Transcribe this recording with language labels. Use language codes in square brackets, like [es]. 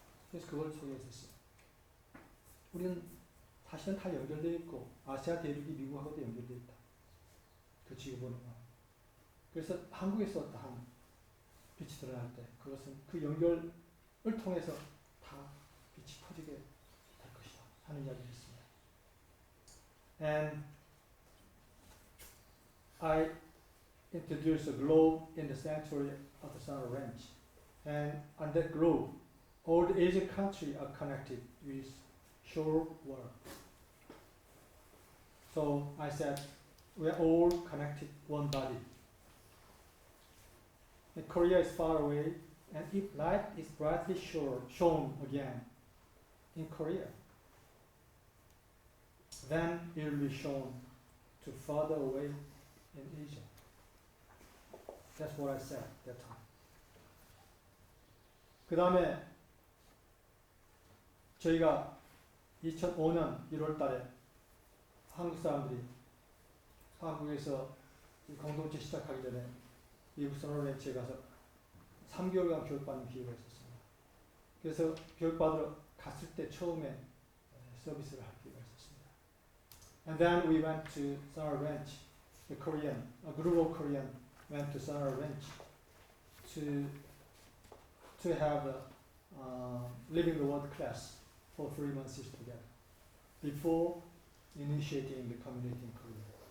[ko] 그래서 그걸 소개했었어요. 우리는 사실은 다 연결되어 있고 아시아 대륙이 미국하고도 연결되어 있다. 그 지구본은. 그래서 한국에서 어떠한 빛이 드러날 때 그것은 그 연결을 통해서 다 빛이 터지게 될 것이다 하는 이야기를 했습니다. [en] And I introduced a globe in the sanctuary of the Sun Ranch. And on that globe, all the Asian countries are connected with shore water. So I said, we are all connected one body. And Korea is far away, and if light is brightly shown again in Korea, then it will be shown to further away in Asia. That's what I said that time. [ko] 그 다음에 저희가 2005년 1월 달에 한국 사람들이 한국에서 공동체 시작하기 전에 미국 서너런치에 가서 3개월간 교육받는 기회가 있었습니다. 그래서 교육받으러 갔을 때 처음에 서비스를 할 기회가 있었습니다. [en] And then we went to Summer Ranch, the Korean, a group of Korean went to Summer Ranch to have living the world class for 3 months together before initiating the community in Korea.